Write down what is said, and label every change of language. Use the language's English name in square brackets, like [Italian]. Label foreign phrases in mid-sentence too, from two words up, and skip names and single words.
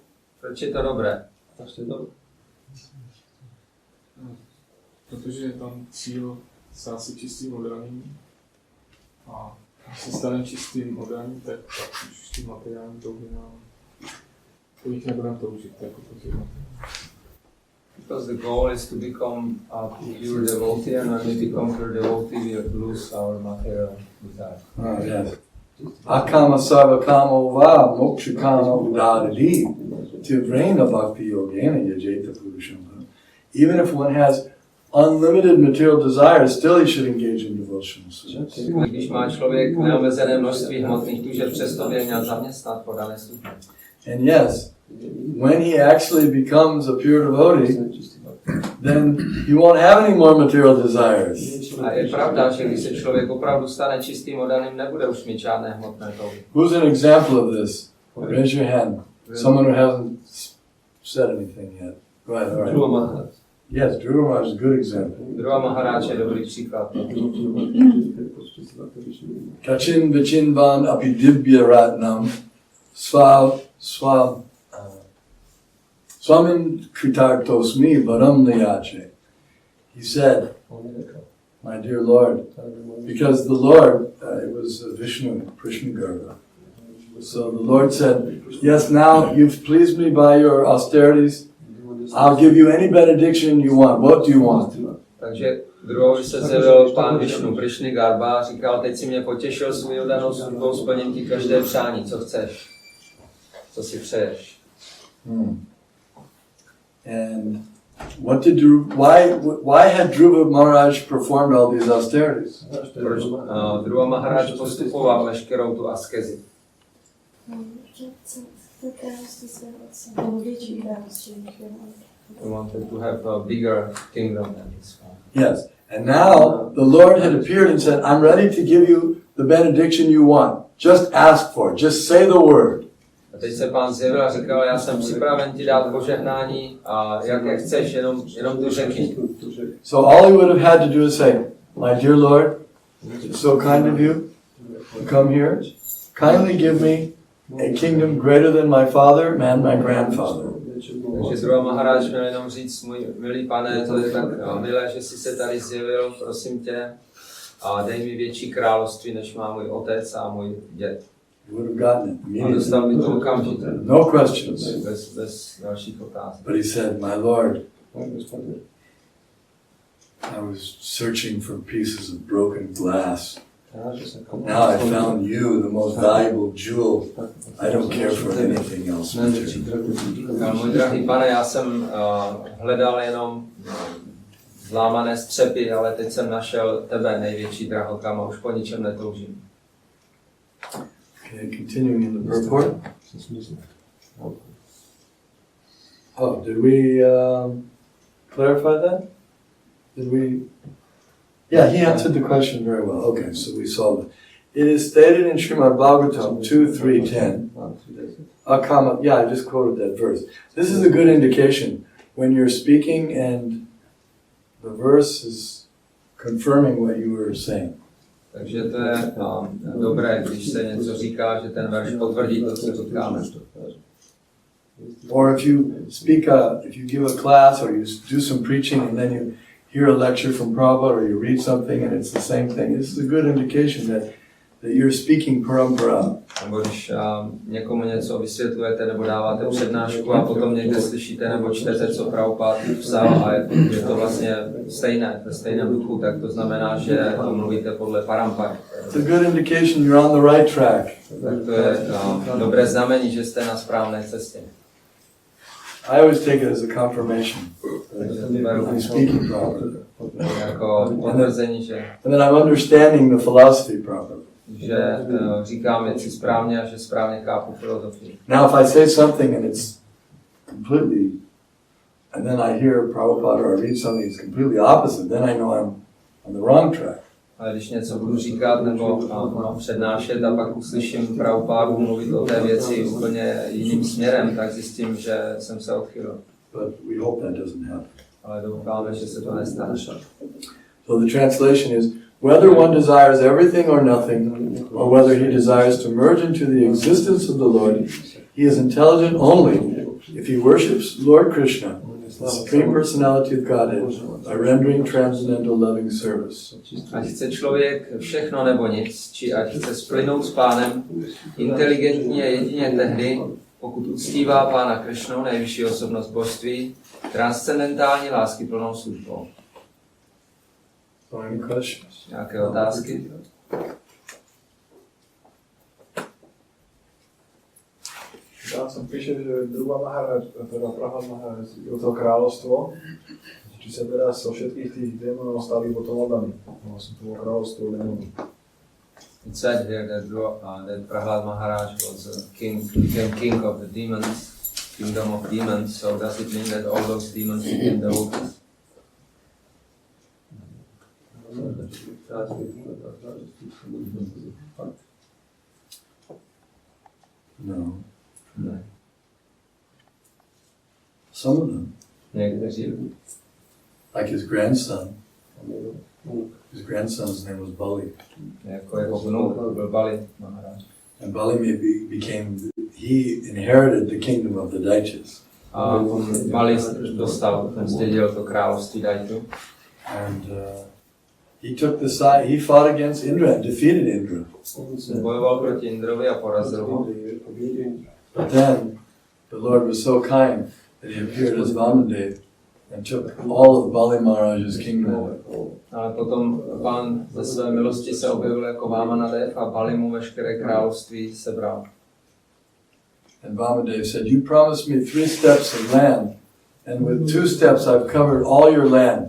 [Czech] Proč je to dobré? Protože je tam cíl stát se čistým oddaným a když se staneme čistým oddaným, tak už ty materiální touhy nám po nich nebudeme toužit, jako to. [English] Because the goal is to become a pure devotee, and when we become pure devotee, we lose our material desire. Oh, yes. [Sanskrit] Akama sarva kamo va moksha kama udadadi tivrena bhakti yogena yajeta purusham. [English] Even if one has unlimited material desires, still he should engage in devotional service. [Czech] Když má člověk neomezené množství hmotných tužeb, přesto by je měl zaměstnat po dané službě. [English] And yes, when he actually becomes a pure devotee, then he won't have any more material desires. [Czech] A je pravda, že když se člověk opravdu stane čistým oddaným, nebude už mít žádné hmotné touhy. [English] Who's an example of this? Raise your hand. Someone who hasn't said anything yet. Go ahead. All right. Yes, Dhruva Maharaj is a good example. [Czech] Dhruva Maharaj je dobrý příklad. [Sanskrit] Kachin vichinvan api dibya ratnam swamin kritartosmi varam niyache. [English] He said, my dear Lord, because the Lord, it was Vishnu, Krishna Garga. So the Lord said, yes, now you've pleased me by your austerities. I'll give you any benediction you want. What do you want? [Czech] Takže Druhovi se zjevil pán Višnu, Krishna Garba, a říkal, teď si mě potěšil svou danou službou, splním ti každé přání, co chceš, co si přeješ. [English] And what did why had Dhruva Maharaj performed all these austerities? [Czech] Proč Dhruva Maharaj postupoval veškerou tu askezi? [English] He wanted to have a bigger kingdom than his father. Yes. And now the Lord had appeared and said, I'm ready to give you the benediction you want. Just ask for it. Just say the word. [Czech] A teď se pán zjevil a říkal, já jsem připraven ti dát požehnání a jak chceš, jenom to řekni. [English] So all he would have had to do is say, my dear Lord, it's so kind of you to come here. Kindly give me a kingdom greater than my father and my grandfather. [Czech] Takže Dhruva Maharaj měl jenom říct, můj milý pane, to je tak milé, že jsi se tady zjevil, prosím tě, a dej mi větší království, než má můj otec a můj děd. [English] You would have gotten it. [Czech] A dostal by to okamžitě. [English] No questions. [Czech] Bez dalších otázek. [English] But he said, my Lord, I was searching for pieces of broken glass. Now I found you, the most valuable jewel. I don't care for anything else. [Czech] Můj drahý pane, já jsem hledal jenom zlámané střepy, ale teď jsem našel tebe, největší drahokam, a už po ničem netoužím. [English] Okay, continuing in the purport. Oh, did we clarify that? Did we? Yeah, he answered the question very well. Okay, so we solved it. It is stated in Srimad Bhagavatam 2.3.10. Akama, yeah, I just quoted that verse. This is a good indication when you're speaking and the verse is confirming what you were saying. [Czech] Takže to je dobré, když se něco říká, že ten verš potvrdí to, co říkáme. [English] Or if you give a class or you do some preaching and then you hear a lecture from Prabhupada or you read something and it's the same thing, this is a good indication that you're speaking parampara. [Czech] Nebo když někomu něco vysvětlujete nebo dáváte přednášku a potom někde slyšíte nebo čtete, co Prabhupada psal a je to vlastně stejné, ve stejném duchu, tak to znamená, že mluvíte podle parampary. [English] It's a good indication you're on the right track. [Czech] Tak to je dobré znamení, že jste na správné cestě. [English] I always take it as a confirmation that I'm speaking properly. [Czech] Jako potvrzení, že [English] And then I'm understanding the philosophy properly. [Czech] Říkám věci správně a že správně chápu filozofii. [English] Now if I say something and it's completely, and then I hear Prabhupada or I read something that's completely opposite, then I know I'm on the wrong track. [Czech] Ale když něco budu říkat nebo přednášet a pak uslyším Prabhupádu mluvit o té věci úplně jiným směrem, tak zjistím, že jsem se odchylil. [English] But we hope that doesn't happen. [Czech] Ale doufáme, že se to nestane. [English] So the translation is, whether one desires everything or nothing, or whether he desires to merge into the existence of the Lord, he is intelligent only if he worships Lord Krishna, the Supreme Personality of Godhead, by rendering transcendental loving service. [Czech] Ať chce člověk všechno nebo nic, či ať chce splynout s Pánem, inteligentně jedině tehdy, pokud uctívá Pána Krishnu, nejvyšší osobnost božství, transcendentální lásky plnou službou. [English] So any questions? [Czech] Nějaké otázky? Já jsem píše, [Slovak] že Dhruva Maharaj, teda Prahlad Maharaj, o to královstvo, či se teda so všetkých tých démonov stali potom oddaní. Vlastne to kráľovstvo démonov. [English] It said here that Prahlad Maharaj was became king of the demons, kingdom of demons. So does it mean that all those demons became devotees? No. [Czech] Ne. [English] Some of them. [Czech] Někteří. [English] like his grandson. His grandson's name was Bali. [Czech] Jako jeho vnuk byl Bali Maharaj. [English] And Bali he inherited the kingdom of the Daityas. [Czech] A Bali dostal, ten zdědil to království Daitu. [English] And he took the side, he fought against Indra and defeated Indra. [Czech] Bojoval proti Indrovi a porazil ho. [English] But then the Lord was so kind that he appeared as Vamandev and took all of Bali Maharaj's kingdom. [Czech] Ale potom Pán ze své milosti se objevil jako Vamanadev a Bali mu veškeré království sebral. [English] And Vamandev said, "You promised me 3 steps of land, and with 2 steps I've covered all your land.